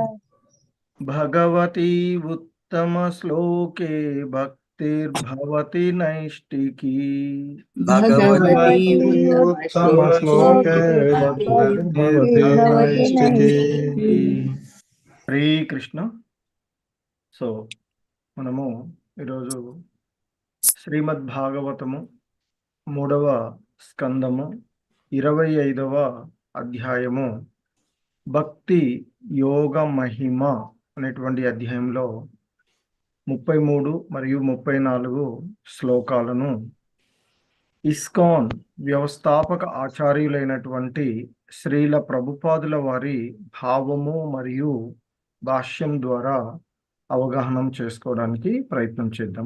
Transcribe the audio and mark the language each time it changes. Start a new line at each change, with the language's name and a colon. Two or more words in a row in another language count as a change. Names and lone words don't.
Sanskrit: भगवती उत्तमश्लोके भक्तिर्भवति नैष्टिकी। भगवती भगवती उत्तमश्लोके उत्तमश्लोके भक्तिर्भवति भक्तिर्भवति नैष्टिकी। नैष्टिकी।
Telugu: హరే కృష్ణ. సో మనము ఈరోజు శ్రీమద్ భాగవతము 3వ స్కందము 25వ అధ్యాయము భక్తి యోగ మహిమ అనేటువంటి అధ్యాయంలో 33 మరియు 34 శ్లోకాలను ఇస్కాన్ వ్యవస్థాపక ఆచార్యులైనటువంటి శ్రీల ప్రభుపాదుల వారి భావము మరియు భాష్యం ద్వారా అవగాహన చేసుకోవడానికి ప్రయత్నం చేద్దాము.